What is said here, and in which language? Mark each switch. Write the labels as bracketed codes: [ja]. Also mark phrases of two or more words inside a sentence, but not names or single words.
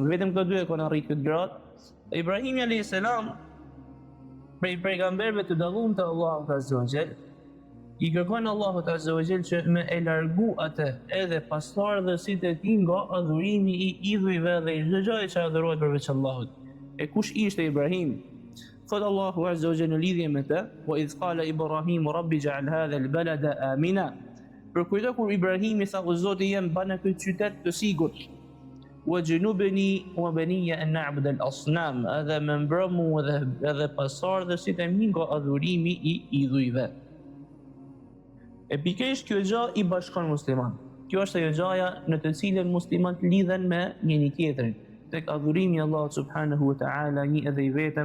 [sq] Vetëm këto dy e kanë arritur këtë gradë. Ibrahimi [ar] عليه السلام, [sq] prej pejgamberëve të dalluar të Allahut [ar] عز وجل, [sq] i kërkon Allahut [ar] عز وجل [sq] që me e largu atë edhe pasardhësitë e tij nga adhurimi i idhujve dhe çdo gjë që adhurohet përveç Allahut. E kush ishte Ibrahim? Thot Allahu [ar] عز وجل [sq] në lidhje me të: [ar] "وإذ قال إبراهيم رب اجعل هذا البلد آمنا." [sq] Për kujto kur Ibrahimi tha: "O Zoti jem, bane këtë qytet të sigurt." [ar] "واجنبني وبني أن نعبد الأصنام." [sq] Edhe me mbrëmu edhe pasardhësit e mi nga adhurimi i idhujve. E pikërisht kjo gjë i bashkon musliman. Kjo është ajo gjaja në të cilën muslimanët lidhen me njëri tjetrin, tek adhurimi i Allahut [ar] سبحانه وتعالى, [sq] një edhe i vetëm.